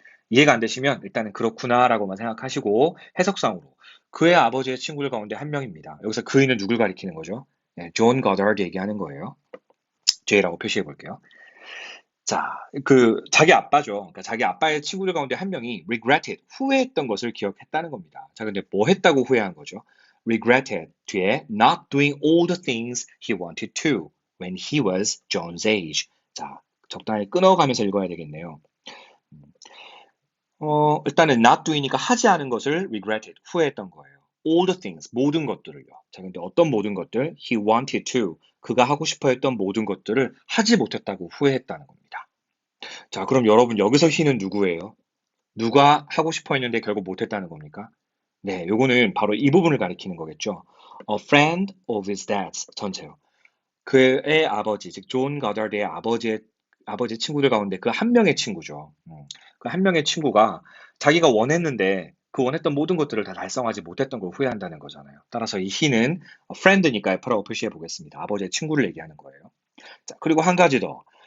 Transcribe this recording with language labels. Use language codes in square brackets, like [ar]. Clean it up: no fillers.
[ko] 이해가 안 되시면 일단은 그렇구나라고만 생각하시고 해석상으로 그의 아버지의 친구들 가운데 한 명입니다. 여기서 그이는 누굴 가리키는 거죠? 네, 존 거더드 얘기하는 거예요. J라고 표시해 볼게요. 자, 자기 아빠죠. 그러니까 자기 아빠의 친구들 가운데 한 명이 regretted, 후회했던 것을 기억했다는 겁니다. 자, 근데 뭐 했다고 후회한 거죠? [en] regretted [ko] 뒤에 [en] not doing all the things he wanted to when he was John's age. [ko] 자, 적당히 끊어가면서 읽어야 되겠네요. 일단은 [en] not doing [ko] 이니까 하지 않은 것을 regretted, 후회했던 거예요. [en] all the things, [ko] 모든 것들을요. 자, 근데 어떤 모든 것들? [en] he wanted to, [ko] 그가 하고 싶어 했던 모든 것들을 하지 못했다고 후회했다는 겁니다. 자, 그럼 여러분 여기서 he는 누구예요? 누가 하고 싶어 했는데 결국 못했다는 겁니까? 네, 요거는 바로 이 부분을 가리키는 거겠죠. [en] A friend of his dad's 전체요. [ko] 그의 아버지, 즉 존 가더드의 아버지의 친구들 가운데 그 한 명의 친구죠. 그 한 명의 친구가 자기가 원했는데 그 원했던 모든 것들을 다 달성하지 못했던 걸 후회한다는 거잖아요. 따라서 이 he는 friend니까 F라고 표시해 보겠습니다. 아버지의 친구를 얘기하는 거예요. 자, 그리고 한 가지 더.